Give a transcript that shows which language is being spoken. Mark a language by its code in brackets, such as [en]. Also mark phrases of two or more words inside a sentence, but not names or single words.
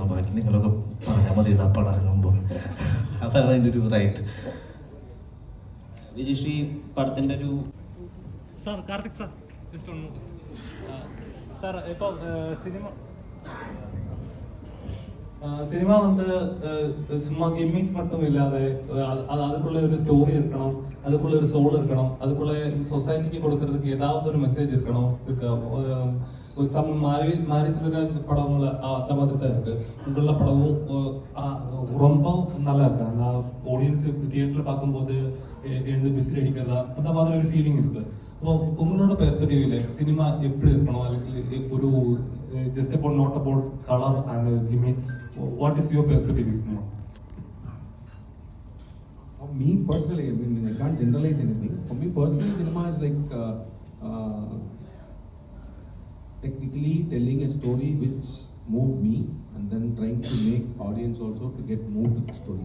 [ml] ബാക്കി നിങ്ങളൊക്കെ പറഞ്ഞാൽ മതി ആ പടം ഇറങ്ങുമ്പോൾ. അതാണ് അതിൻ്റെ ഒരു റൈറ്റ്. വിജയശ്രീ പടത്തിന്റെ ഒരു സാർ കാർത്തിക് സാർ ജസ്റ്റ് ഒന്ന് സാർ ഇപ്പോൾ സിനിമ [ta] சும்மா கிம்மிங்ஸ் மட்டும் இல்லாத அதுக்குள்ள ஒரு ஸ்டோரி இருக்கணும், அதுக்குள்ள ஒரு சோல் இருக்கணும், அதுக்குள்ள சொசைட்டிக்கு கொடுக்கறதுக்கு ஏதாவது ஒரு மெசேஜ் இருக்கணும். மாரி செல்வராஜ் படங்கள் அந்த மாதிரி தான் இருக்கு. இங்குள்ள படமும் ரொம்ப நல்லா இருக்கு. அந்த ஆடியன்ஸ் தியேட்டர்ல பார்க்கும்போது எழுந்து விசில் அடிக்கிறதா அந்த மாதிரி ஒரு ஃபீலிங் இருக்கு. [ml] അപ്പോൾ ഉങ്ങളോட പെർസ്പെക്റ്റീവില് സിനിമ എപ്പോഴും ഇരിക്കണോ, അല്ലെങ്കിൽ ഒരു [en] just about not about colour and gimmicks, What is your perspective in cinema? For me personally, I mean, I can't generalize anything. For me personally, cinema is like technically telling a story which moved me and then trying to make audience also to get moved with the story.